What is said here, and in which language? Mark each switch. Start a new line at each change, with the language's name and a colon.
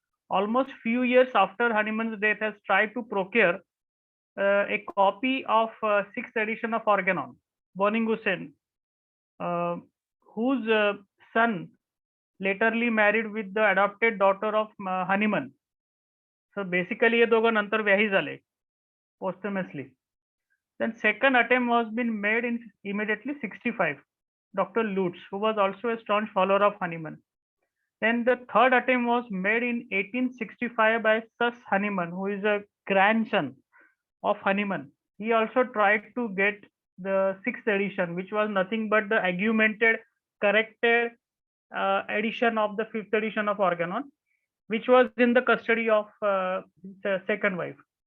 English: Almost few years after Hahnemann's death, has tried to procure a copy of 6th edition of Organon. Boninghusen, whose son laterly married with the adopted daughter of Hahnemann. So basically
Marathi: ये दोघं नंतर व्याही झाले posthumously.
English: Then second attempt was been made in immediately 65. Dr. Lutz, who was also a staunch follower of Hahnemann. Then the third attempt was made in 1865 by Sus Hahnemann, who is a grandson of Hahnemann. He also tried to get the 6th edition, which was nothing but the augmented, corrected edition of the 5th edition of Organon, which was in the custody of the second wife.